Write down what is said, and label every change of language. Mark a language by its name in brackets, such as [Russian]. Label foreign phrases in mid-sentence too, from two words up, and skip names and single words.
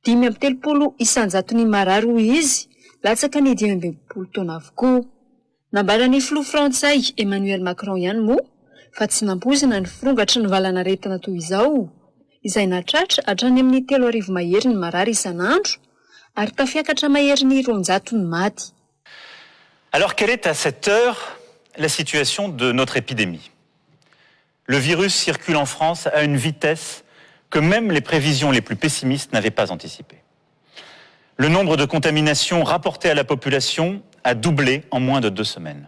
[Malagasy] 5.30 isanjaton'ny marary izy latsaka ny 20 taona avokoa. Nambarany filoha frantsay Emmanuel Macron ihany moa fa tsy nampozina ny firongatra ny valana retana toy izao izay natratra hatrany amin'ny 3 mahery ny marary isanandro ary tafiakatra mahery ny 200 ny maty. [French] Alors quelle est à cette heure la situation de notre épidémie? Le virus circule en France à une vitesse que même les prévisions les plus pessimistes n'avaient pas anticipées. Le nombre de contaminations rapportées à la population a doublé en moins de 2 semaines.